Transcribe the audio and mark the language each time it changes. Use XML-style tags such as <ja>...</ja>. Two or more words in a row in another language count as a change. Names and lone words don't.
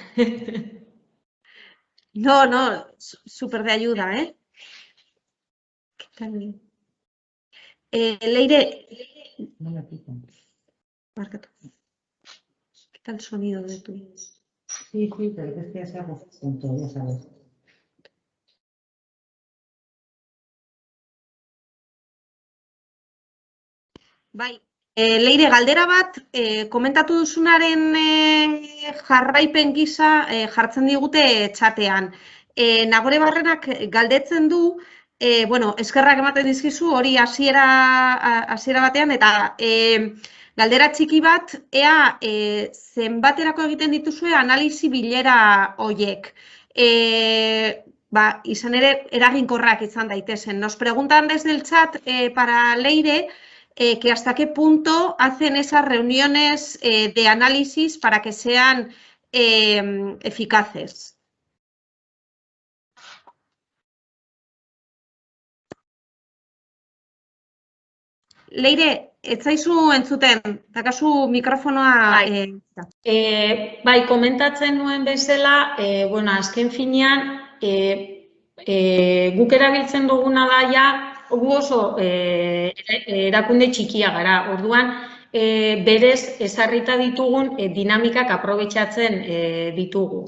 <es>No, súper de ayuda, ¿eh? ¿Qué tal? Leire, Marca, quita el sonido de tu... Sí, pero es que ya se hago punto, ya sabes.</es> <eu>Bai, Leire, galdera bat, komentatu duzunaren jarraipen gisa jartzen digute txatean. Nagore Barrenak galdetzen du, bueno, eskerrak ematen dizkizu hori hasiera batean, eta galdera txiki bat, ea zenbaterako egiten dituzue analisi bilera hoiek. Izan ere, eraginkorrak izan daitezen.</eu> <es>Nos preguntan desde el chat para Leire, que hasta qué punto hacen esas reuniones de análisis para que sean eficaces.</es> <eu>Leire, ez zaizu entzuten, dakazu mikrofonoa... Bai, komentatzen nuen bezala, bueno, azken finean, guk erabiltzen duguna da ja, gu oso erakunde txikia gara, orduan berez ezarrita ditugun dinamikak aprobetxatzen ditugu.</eu>